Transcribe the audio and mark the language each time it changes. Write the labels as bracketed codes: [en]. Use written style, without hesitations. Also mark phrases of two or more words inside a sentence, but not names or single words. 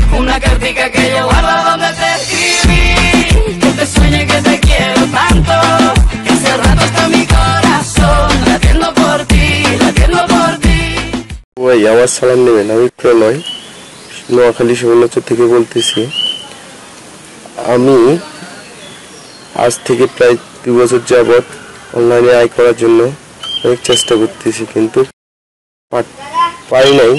[es] una cartica que yo guardo donde te escribí, que te sueñe que te quiero tanto, que hace rato está mi corazón latiendo por ti, latiendo por ti. [bn] ওই আমার সালাম নেবেন, আমি প্রলয় নোয়াখালী সুবর্ণচর থেকে বলতেছি। আমি আজ থেকে প্রায় 2 বছর যাবৎ অনলাইনে আয় করার জন্য অনেক চেষ্টা করতেছি, কিন্তু পারি নাই।